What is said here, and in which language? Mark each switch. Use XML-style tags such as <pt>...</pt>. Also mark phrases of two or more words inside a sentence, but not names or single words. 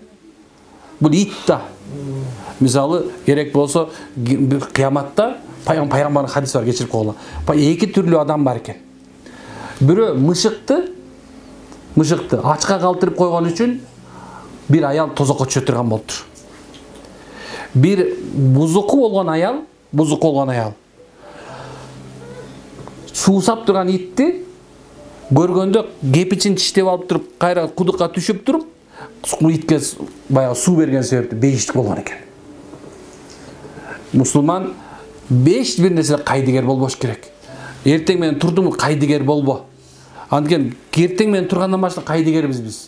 <ky>Бул ит да. Мисалы, керек болсо кыяматта пайгамбардын хадиси бар, кечирип койгула. Эки түрлүү адам бар экен. Бирөө мышыкты ачка калтырып койгон үчүн бир аял тозокко түшө турган болуптур. Бир бузуку олгон аял суусап турган итти көргөндө кепичин тиштеп алып туруп кайра кудукка түшүп туруп итке баягы суу берген себепти бейиштик болгон экен. Мусулман беш бир нерсе кайдыгер болбош керек. Эртең менен турдуму кайдыгер болбо. Анткени эртең менен тургандан баштап кайдыгербиз биз.</ky>